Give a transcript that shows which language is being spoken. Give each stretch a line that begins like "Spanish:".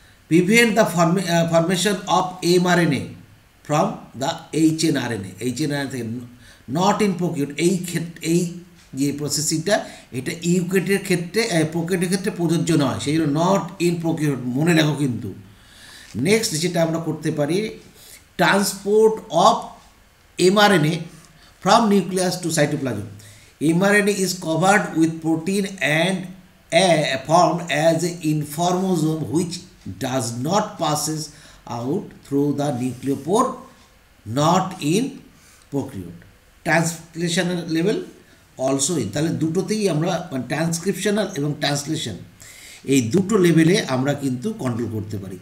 English: prevent the formation of mRNA from the hnRNA থেকে not in prokaryote,
Bangla: এই যে প্রসেসিংটা এটা ইউকেটের ক্ষেত্রে প্রোকিউটের ক্ষেত্রে প্রযোজ্য নয়, সেই জন্য নট ইন প্রোকিউট মনে রাখো কিন্তু।
English: next
Bangla: যেটা আমরা করতে পারি,
English: Transport of mRNA from nucleus to cytoplasm. mRNA is covered with protein and formed as an informosome which does not passes out through the nucleopore, not in prokaryote. Translational level also in,
Bangla: তাহলে দুটোতেই আমরা transcriptional এবং translation এই দুটো লেভেলে আমরা কিন্তু control করতে পারি।